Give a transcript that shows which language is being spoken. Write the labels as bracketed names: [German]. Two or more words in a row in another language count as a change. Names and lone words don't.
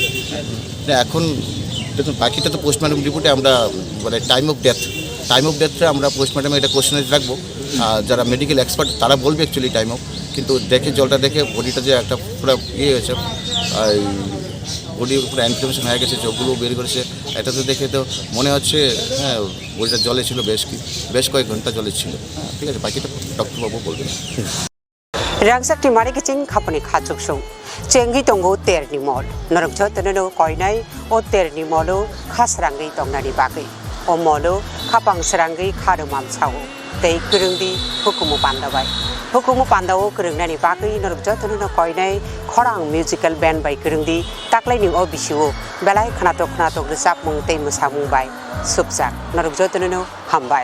[Bangla] না এখন দেখুন বাকিটা তো [English] postmortem report [Bangla] আমরা মানে [English] time of death [Bangla] আমরা পোস্টমর্টমে এটা কোশ্চেনে রাখবো যারা [English] medical expert [Bangla] তারা বলবে [English] actually time of [Bangla] কিন্তু জলটা দেখে বডিটা যে একটা পুরো হয়েছে বডির পুরো ইনফ্লামেশন হয়ে গেছে চোখগুলো বের করেছে এটাতে দেখে তো মনে হচ্ছে বডিটা জলে ছিল বেশ কয়েক ঘন্টা জলে ছিল ঠিক আছে বাকিটা ডক্টরবাবু বলবেন [Kok Borok] Swrangchati mari kicing khapani khachuk sung chengi tongo terni mol norok joteno koinai o terni molo khasrangi tongnani bagai o molo khapang srangi kharumam chawo tei kurungdi hukumu pandao kurungnani bagai norok joteno koinai khorang [English] musical band [Kok Borok] bai kurungdi taklai ning o bisiu belai khnatok resap mung tei musamung bai subjak norok joteno hambai